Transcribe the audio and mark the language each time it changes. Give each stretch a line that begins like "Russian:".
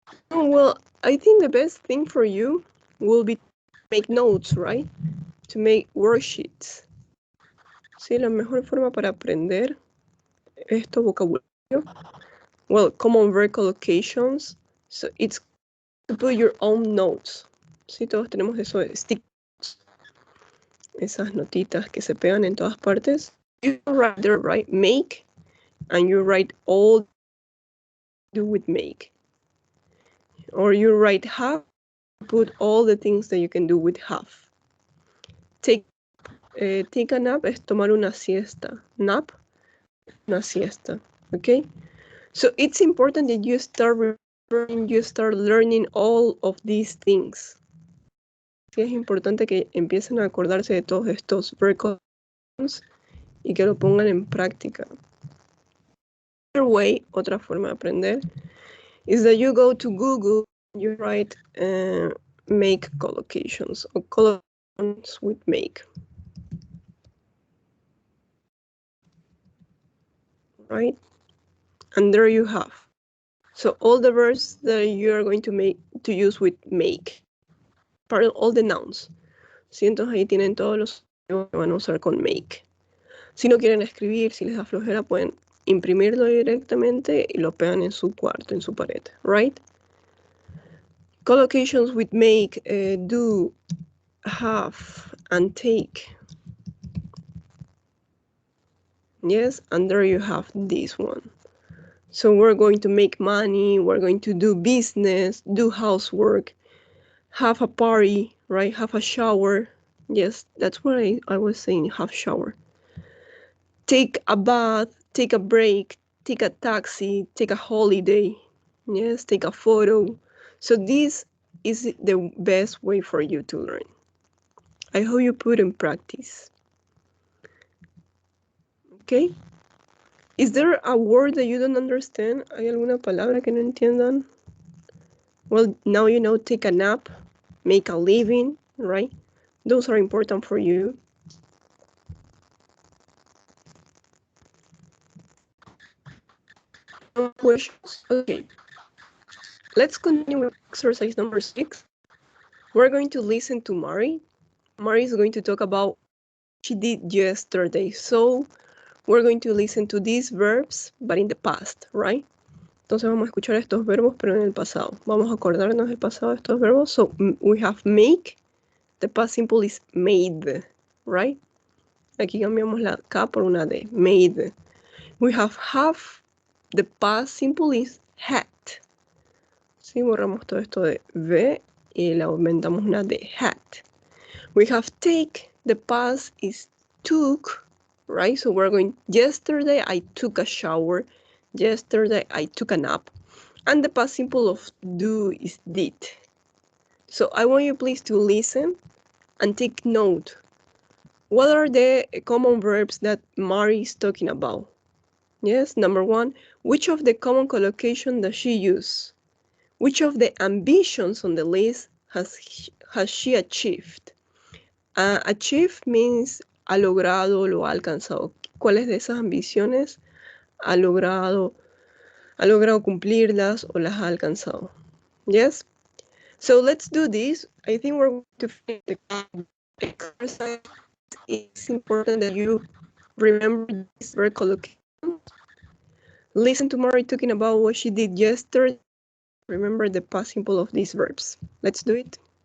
English: Oh, well, I think the best thing for you will be to make notes, right? To make worksheets.
Spanish: Sí, la mejor forma para aprender esto vocabulario.
English: Well, common verb collocations. So it's to put your own notes.
Spanish: Sí, todos tenemos eso de stick. Esas notitas que se pegan en todas partes.
English: You write there, right? Make, and you write all do with make. Or you write have, put all the things that you can do with have. Take a nap
Spanish: es tomar una siesta. Nap, una siesta. Okay?
English: So it's important that you start remembering, you start learning all of these things.
Spanish: Sí, es importante que empiecen a acordarse de todos estos verb y que lo pongan en práctica.
English: Other way,
Spanish: otra forma de aprender,
English: is that you go to Google, you write make collocations or collocations with make. Right? And there you have. So all the verbs that you are going to use with make, part of all the nouns.
Spanish: ¿Sí? Entonces ahí tienen todos los que van a usar con make. Si no quieren escribir, si les da flojera, pueden imprimirlo directamente y lo pegan en su cuarto, en su pared, right?
English: Collocations with make, do, have, and take. Yes, and there you have this one. So we're going to make money, we're going to do business, do housework, have a party, right? Have a shower. Yes, that's what I was saying, have shower. Take a bath, take a break, take a taxi, take a holiday. Yes, take a photo. So this is the best way for you to learn. I hope you put in practice. Okay? Is there a word that you don't understand?
Spanish: ¿Hay alguna palabra que no entiendan?
English: Well, now you know, take a nap, make a living, right? Those are important for you. Questions? Okay. Let's continue with exercise number 6. We're going to listen to Mari. Mari is going to talk about what she did yesterday. So we're going to listen to these verbs, but in the past, right?
Spanish: Entonces vamos a escuchar estos verbos, pero en el pasado. Vamos a acordarnos del pasado de estos verbos.
English: So we have make. The past simple is made, right?
Spanish: Aquí cambiamos la K por una D.
English: Made. We have. The past simple is had.
Spanish: Sí, borramos todo esto de V y le aumentamos una D.
English: Had. We have take. The past is took, right? So we're going, yesterday I took a shower. Yesterday I took a nap. And the past simple of do is did. So I want you please to listen and take note. What are the common verbs that Mari is talking about? Yes, number 1, which of the common collocation does she use? Which of the ambitions on the list has she achieved? Achieve means
Spanish: ha logrado, lo ha alcanzado. ¿Cuáles de esas ambiciones ha logrado cumplirlas o las ha alcanzado?
English: Yes? So let's do this. I think we're going to finish the exercise. It's important that you remember this verb collocation. Listen to Mari talking about what she did yesterday. Remember the past simple of these verbs. Let's do it.